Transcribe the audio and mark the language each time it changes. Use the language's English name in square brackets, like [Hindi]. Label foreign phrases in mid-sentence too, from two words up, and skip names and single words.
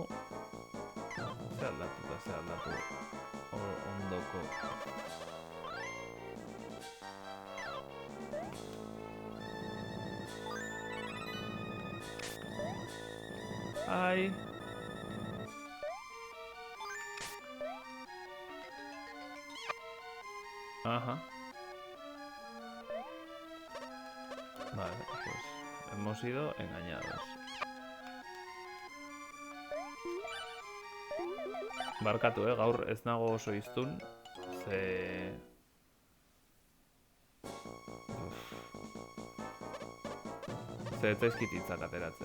[Basque] Ze aldatu. Ondoko. Ai. Aha. [Spanish] Vale, pues hemos sido engañados. [Basque] Barkatu, gaur ez nago oso iztun, ze... Ze ez zaizkit hitzak ateratzen.